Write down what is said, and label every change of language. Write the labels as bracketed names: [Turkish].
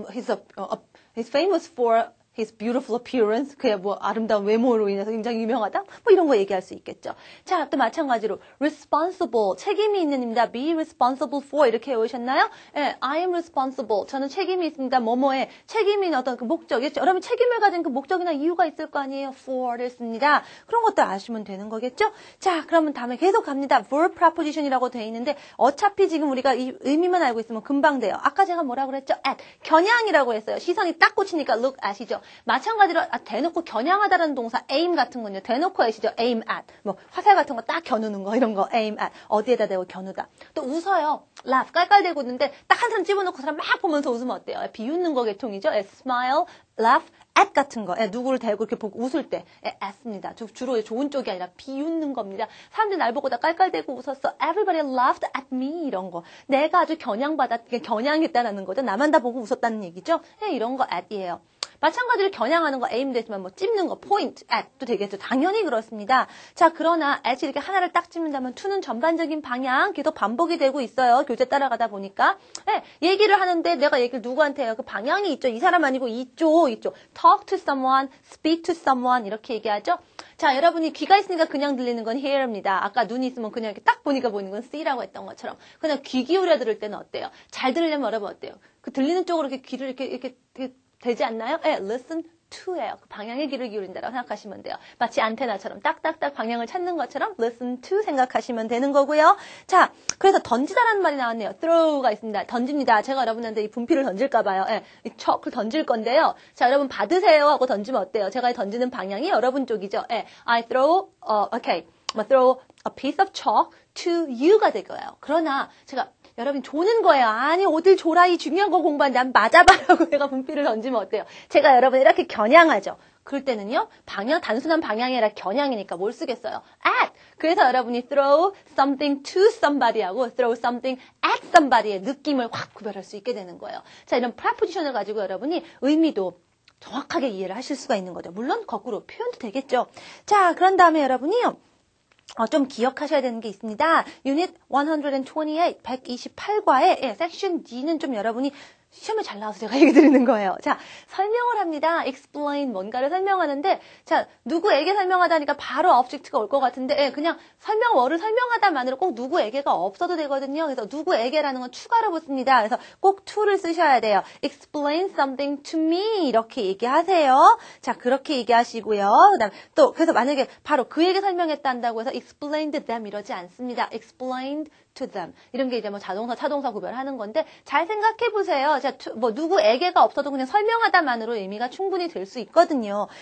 [English] he's famous for his beautiful appearance. [Korean] 그야 뭐 아름다운 외모로 인해서 굉장히 유명하다. 뭐 이런 거 얘기할 수 있겠죠. 자, 또 마찬가지로 responsible 책임이 있는입니다. [English] be responsible for [Korean] 이렇게 외우셨나요? 예, [English] I am responsible. [Korean] 저는 책임이 있습니다. 뭐뭐에 책임이 있는 어떤 그 목적이겠죠. 여러분 책임을 가진 그 목적이나 이유가 있을 거 아니에요. for를 씁니다. 그런 것도 아시면 되는 거겠죠. 자, 그러면 다음에 계속 갑니다. verb preposition이라고 돼 있는데 어차피 지금 우리가 이 의미만 알고 있으면 금방 돼요. 아까 제가 뭐라고 그랬죠? at 겨냥이라고 했어요. 시선이 딱 꽂히니까 look at이죠. 마찬가지로 대놓고 겨냥하다라는 동사 aim 같은 건요. 대놓고 at이죠. aim at. 뭐 화살 같은 거 딱 겨누는 거 이런 거 aim at. 어디에다 대고 겨누다. 또 웃어요. laugh 깔깔대고 있는데 딱 한 사람 집어넣고 사람 막 보면서 웃으면 어때요? 비웃는 거 계통이죠. [English] smile, laugh, at [Korean] 같은 거. 누구를 대고 이렇게 보고 웃을 때 at입니다. 주로 좋은 쪽이 아니라 비웃는 겁니다. 사람들이 날 보고 다 깔깔대고 웃었어. [English] Everybody laughed at me [Korean] 이런 거. 내가 아주 겨냥했다는 거죠. 나만 다 보고 웃었다는 얘기죠. 이런 거 at이에요. 마찬가지로 겨냥하는 거 aim 되지만 뭐 찝는 거 point at도 되겠죠. 당연히 그렇습니다. 자, 그러나 at이 이렇게 하나를 딱 찝는다면 to는 전반적인 방향 계속 반복이 되고 있어요. 교재 따라가다 보니까. 네, 얘기를 하는데 내가 얘기를 누구한테 해요? 그 방향이 있죠. 이 사람 아니고 이쪽. [English] talk to someone, speak to someone [Korean] 이렇게 얘기하죠. 자, 여러분이 귀가 있으니까 그냥 들리는 건 hear입니다. 아까 눈이 있으면 그냥 이렇게 딱 보니까 보이는 건 see라고 했던 것처럼 그냥 귀 기울여 들을 때는 어때요? 잘 들으려면 여러분 어때요? 그 들리는 쪽으로 이렇게 귀를 이렇게 되지 않나요? 예, listen to예요. 그 방향에 귀를 기울인다라고 생각하시면 돼요. 마치 안테나처럼 딱딱딱 방향을 찾는 것처럼 listen to 생각하시면 되는 거고요. 자, 그래서 던지다라는 말이 나왔네요. throw가 있습니다. 던집니다. 제가 여러분한테 이 분필을 던질까 봐요. 예, 이 척을 던질 건데요. 자, 여러분 받으세요 하고 던지면 어때요? 제가 던지는 방향이 여러분 쪽이죠. [English] 예, I throw, throw a piece of chalk to you가 [Korean] 될 거예요. 그러나 제가 여러분 조는 거예요. 아니 어딜 조라 이 중요한 거 공부하는데 난 맞아봐라고 내가 분필을 던지면 어때요? 제가 여러분 이렇게 겨냥하죠. 그럴 때는요. 방향 단순한 방향이 아니라 겨냥이니까 뭘 쓰겠어요? at. [English] 그래서 여러분이 throw something to somebody하고 throw something at somebody의 [Korean] 느낌을 확 구별할 수 있게 되는 거예요. 자, 이런 preposition을 가지고 여러분이 의미도 정확하게 이해를 하실 수가 있는 거죠. 물론 거꾸로 표현도 되겠죠. 자, 그런 다음에 여러분이요. 좀 기억하셔야 되는 게 있습니다. 유닛 128, 128과의 섹션 D는 좀 여러분이 시험에 잘 나와서 제가 얘기 드리는 거예요. 자, 설명을 합니다. explain, 뭔가를 설명하는데, 자, 누구에게 설명하다니까 바로 object가 올 것 같은데, 그냥 뭐를 설명하다만으로 꼭 누구에게가 없어도 되거든요. 그래서 누구에게라는 건 추가로 붙습니다. 그래서 꼭 to를 쓰셔야 돼요. [English] explain something to me [Korean] 이렇게 얘기하세요. 자, 그렇게 얘기하시고요. 그다음 또 그래서 만약에 바로 그에게 설명했다 한다고 해서 [English] explained them [Korean] 이러지 않습니다. [English] explained to them. [Korean] 이런 게 이제 뭐 자동사, 차동사 구별하는 건데 잘 생각해 보세요. 자, 뭐 누구에게가 없어도 그냥 설명하다만으로 의미가 충분히 될 수 있거든요.